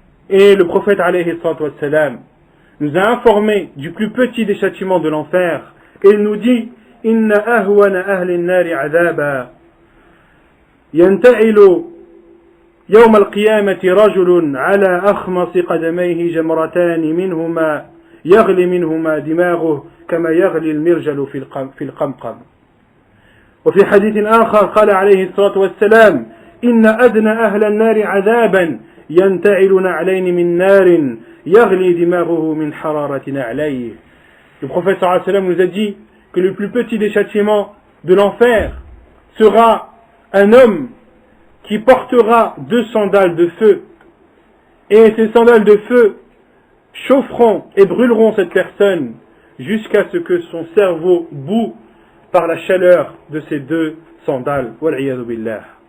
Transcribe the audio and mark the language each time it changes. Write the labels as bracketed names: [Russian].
[French] Et le prophète alayhi salatu wassalam nous a informé du plus petit des châtiments de l'enfer, et il nous dit: [Arabic] Inna ahwana ahli an-nari adhaba ينتعل يوم القيامة رجل على أخمص قدميه جمرتان منهما يغلي منهما دماغه كما يغلي المرجل في القمقم. وفي حديث آخر قال عليه الصلاة والسلام: إن أدنى أهل النار عذابا ينتعل نعلين من نار يغلي دماغه من حرارة نعليه. [French] Le prophète sallallahu alayhi wa sallam nous a dit que le plus petit des châtiments de l'enfer sera un homme qui portera 2 sandales de feu, et ces sandales de feu chaufferont et brûleront cette personne jusqu'à ce que son cerveau bout par la chaleur de ces 2 sandales. Wal'iyadu billah.